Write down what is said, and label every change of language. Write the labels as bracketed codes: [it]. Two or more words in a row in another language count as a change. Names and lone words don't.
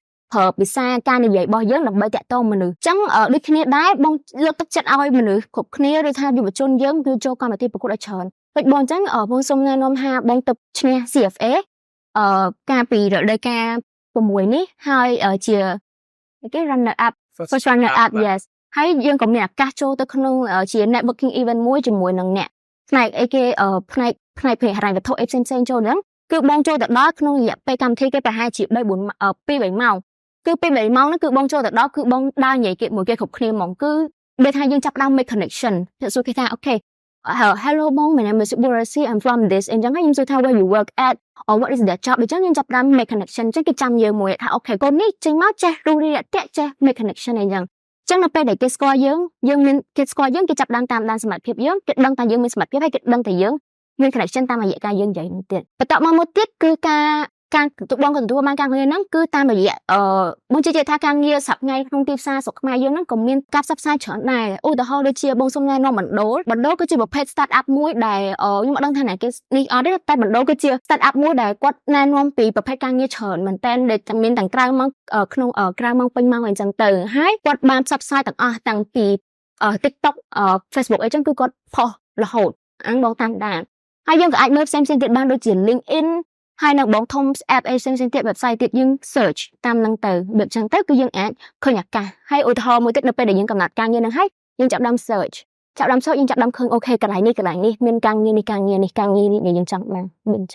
[km] ប្រើភាសាការនិយាយរបស់យើងដើម្បីតាក់ទងមនុស្សអញ្ចឹងដូចគ្នាដែរបងលើកទឹកចិត្តឲ្យមនុស្សគ្រប់គ្នាឬថាយុវជនយើងគឺចូលកម្មវិធីប្រកួតឲ្យច្រើនដូចបងអញ្ចឹងបងសូមណែនាំថាបងទៅឈ្នះ CFA ការពីរដូវកាល6នេះហើយជា [en] runner up first runner up yes [km] ហើយយើងក៏មានឱកាសចូលទៅក្នុងជា [en] networking event [km] មួយជាមួយនឹងអ្នកផ្នែកអីគេផ្នែកហិរញ្ញវត្ថុអីផ្សេងៗចូលហ្នឹងគឺបងចូលទៅដល់ក្នុងរ យៈពេលកម្មវិធីគេប្រហែលជា3 4 2 3ម៉ោងគឺពេល3ម៉ោងហ្នឹងគឺបងចូលទៅដល់គឺបងដើរនិយាយគេមួយគេគ្រប់គ្នាហ្មងគឺពេលថាយើងចាប់ដើម [en] make connection [km] ទៅសួរគេថាអូខេ hello បង [en] my name is Burasi I'm from this [km] អញ្ចឹងខ្ញុំសួរថា [en] where you work at or what is their job [km] អញ្ចឹងយើងចាប់ដើម [en] make connection [km] អញ្ចឹងគេចាំយើង មួយថាអូខេកូននេះចេញមកចេះរូបរាងតាក់ចេះ [en] make connection [km] អីចឹងអញ្ចឹងនៅពេលដែលគេស្គាល់យើងមានគេស្គាល់យើងគេចាប់ដើមតាមដានសមត្ថភាពយើងគេដឹងថាយើងមានសមត្ថភាពហើយគេដឹងថាយើងមាន connection តាមរយៈការយើងនិយាយនោះទៀតបន្ទាប់មកមួយទៀត គឺការបងក៏ទទួលបានការងារហ្នឹងគឺតាមរយៈបងជឿថាការងារសប្តាហ៍ថ្ងៃក្នុងទីផ្សារស្រុកខ្មែរយើងហ្នឹងក៏មានការផ្សព្វផ្សាយច្រើនដែរឧទាហរណ៍ដូចជាបងសុំណែនាំបណ្ដូលគឺជាប្រភេទ [en] start up [km] មួយដែលខ្ញុំអត់ដឹងថាណាគេនេះអត់ទេតែបណ្ដូលគឺជា [en] start up [km] មួយដែលគាត់ណែនាំពីប្រភេទការងារច្រើនមែនតើដែលមានទាំងក្រៅ ម៉ោងក្នុងក្រៅម៉ោងពេញម៉ោងអីចឹងទៅហើយគាត់បានផ្សព្វផ្សាយទាំងអស់តាំងពី TikTok Facebook អីចឹងគឺគាត់ផុសរហូតអង្គបងតាមដានហើយយើងក៏អាចមើលផ្សេងៗទៀតបានដូចជា LinkedIn ហើយនៅបងធំ app អីផ្សេងៗទៀត website ទៀតយើង search តាមហ្នឹងទៅបែបចឹងទៅគឺយើងអាចឃើញឱកាសហើយឧទាហរណ៍មួយទៀតនៅពេលដែលយើងកំណត់ការងារហ្នឹងហើយយើងចាប់ដើម search យើងចាប់ដើមឃើញអូខេកន្លែងនេះមានការងារនេះដែលយើងចង់បានមានចឹង